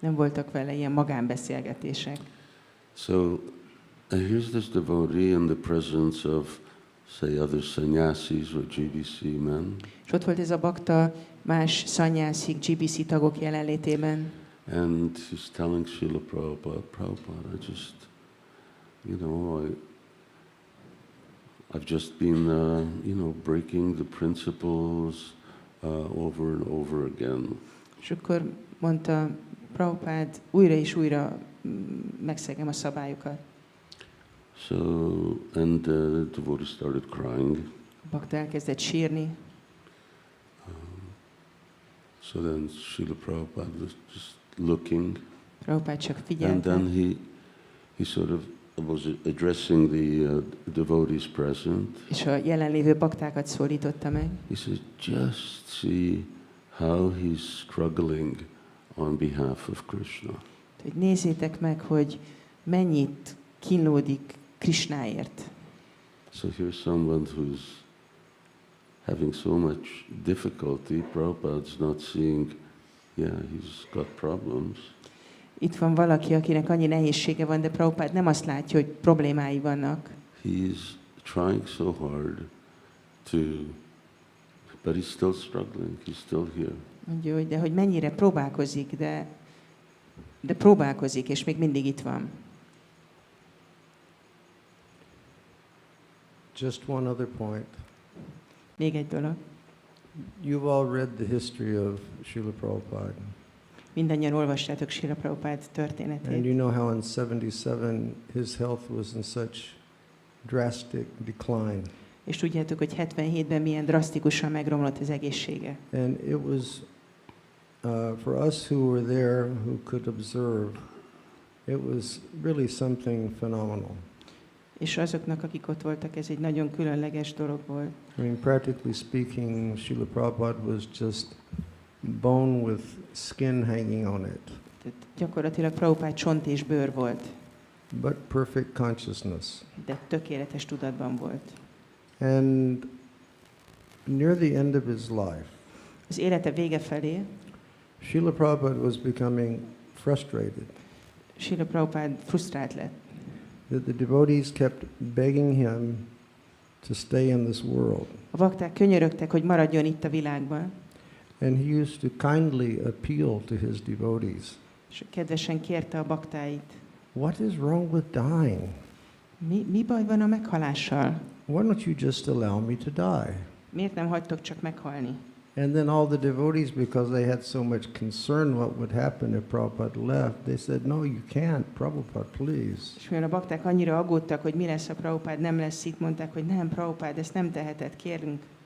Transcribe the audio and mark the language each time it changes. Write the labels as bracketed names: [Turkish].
[Hungarian] Nem voltak vele ilyen magánbeszélgetések. [English] So here's this devotee in the presence of, say, other sannyasis or GBC men. [Hungarian] És ott volt ez a bakta más szanyászik, GBC tagok jelenlétében. [English] And he's telling Srila Prabhupada, Prabhupada, I just, I've just been, breaking the principles over and over again. [Hungarian] És akkor mondta Prabhupada, újra és újra megszegem a szabályokat. [English] So, and the devotee started crying. [Hungarian] A bakta elkezdett sírni. [English] So then Srila Prabhupada was just looking. [Hungarian] Prabhupada csak [English] And [Hungarian] figyelte. [English] then he sort of was addressing the devotees present. [Hungarian] És a jelenlévő baktákat szólította meg. [English] He said, just see how he's struggling on behalf of Krishna. [Hungarian] Hogy nézzétek meg, hogy mennyit kínlódik Krishnáért. [English] So here's someone who's having so much difficulty. Prabhupada's not seeing, yeah, he's got problems. [Hungarian] Itt van valaki, akinek annyi nehézsége van, de Prabhupád nem azt látja, hogy problémái vannak. [English] He's trying so hard to, but he's still struggling. He's still here. [Hungarian] Mondja, hogy de hogy mennyire próbálkozik, de próbálkozik, és még mindig itt van. [English] Just one other point. [Hungarian] Még egy dolog. [English] You've all read the history of Srila Prabhupada. [Hungarian] Mindannyian olvastátok Srila Prabhupada [English] And [Hungarian] történetét. [English] you know how in 77 his health was in such drastic decline. [Hungarian] És tudjátok, hogy 77-ben milyen drasztikusan megromlott az egészsége. [English] And it was, for us who were there, who could observe, it was really something phenomenal. [Hungarian] És azoknak, akik ott voltak, ez egy nagyon különleges dolog volt. [English] I mean, practically speaking, Srila Prabhupada was just bone with skin hanging on it, [Hungarian] Tehát gyakorlatilag Prabhupád csont és bőr volt, [English] but perfect consciousness. [Hungarian] de tökéletes tudatban volt. [English] And near the end of his life, [Hungarian] Az élete vége felé [English] Srila Prabhupada was becoming frustrated [Hungarian] Srila Prabhupád frusztrált lett, [English] that the devotees kept begging him to stay in this world. [Hungarian] a bakták könyörögtek, hogy maradjon itt a világban, [English] And he used to kindly appeal to his devotees. [Hungarian] és kedvesen kérte a baktáit. [English] What is wrong with dying? [Hungarian] Mi baj van a meghalással? [English] Why don't you just allow me to die? [Hungarian] Miért nem hagytok csak meghalni? [English] And then all the devotees, because they had so much concern what would happen if Prabhupada left, they said, no, you can't, Prabhupada, please. [Hungarian] És mivel a bakták annyira aggódtak, hogy mi lesz, ha Prabhupád nem lesz itt, mondták, hogy nem, Prabhupád, ezt nem teheted, kérünk.